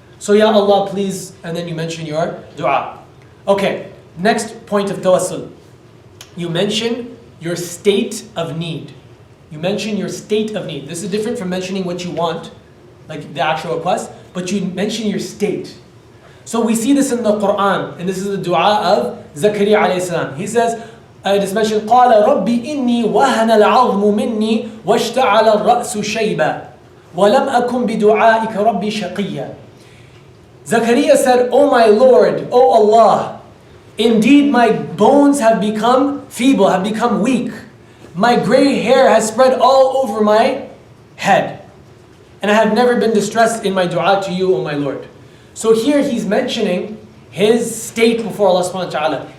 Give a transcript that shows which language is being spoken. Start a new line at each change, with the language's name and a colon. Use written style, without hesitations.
English: So, Ya Allah, please. And then you mention your dua. Okay, next point of tawassul. You mention your state of need. You mention your state of need. This is different from mentioning what you want, like the actual request, but you mention your state. So we see this in the Quran, and this is the dua of Zakaria alayhi salam. He says, it is mentioned,
Arabic: قَالَ رَبِّ إِنِّي وَهَنَ الْعَظْمُ مِنِّي وَاشْتَعَلَ الرَّأْسُ شَيْبًا وَلَمْ أَكُنْ بِدُعَائِكَ رَبِّ شَقِيًّا.
English: Zakaria said, "O my Lord, O Allah, indeed my bones have become feeble, have become weak. My gray hair has spread all over my head. And I have never been distressed in my dua to you, O my Lord." So here he's mentioning his state before Allah subhanahu wa ta'ala.